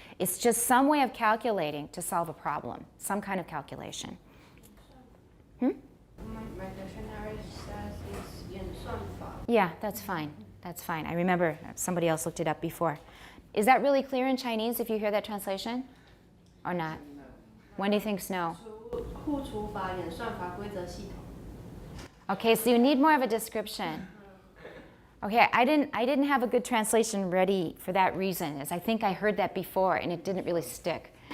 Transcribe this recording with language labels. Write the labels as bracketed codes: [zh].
[en] It's just some way of calculating to solve a problem, some kind of calculation. My dictionary says it's 演算法. Yeah, that's fine. That's fine. I remember somebody else looked it up before. Is that really clear in Chinese if you hear that translation? Or not? When do you think no? [zh] 互除法演算法规则系统. [en] Okay, so you need more of a description. Okay, I didn't have a good translation ready for that reason, as I think I heard that before and it didn't really stick.